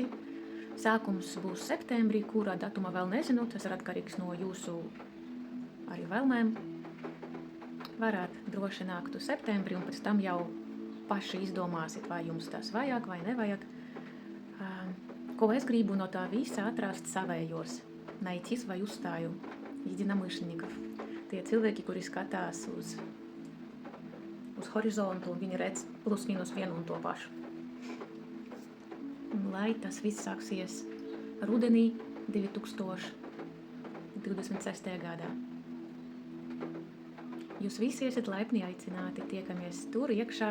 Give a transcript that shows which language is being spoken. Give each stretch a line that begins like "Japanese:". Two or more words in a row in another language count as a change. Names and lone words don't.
Latvian: Sākums būs septembrī, kurā datuma vēl nezinu. Tas ir atkarīgs no jūsu arī vēlmēm. Varētu droši nākt uz septembrī, un pēc tam jau paši izdomāsit, vai jums tas vajag vai nevajag. Ko es gribu no tā visa atrast savējos,
Russian: найти свою стаю единомышленников.
Latvian: Tie cilvēki, kuri skatās uz horizontu, un viņi redz plus minus vienu un to pašu. Un lai tas viss sāksies rudenī 2026. gadā. Jūs visi esat laipni aicināti, tiekamies tur iekšā.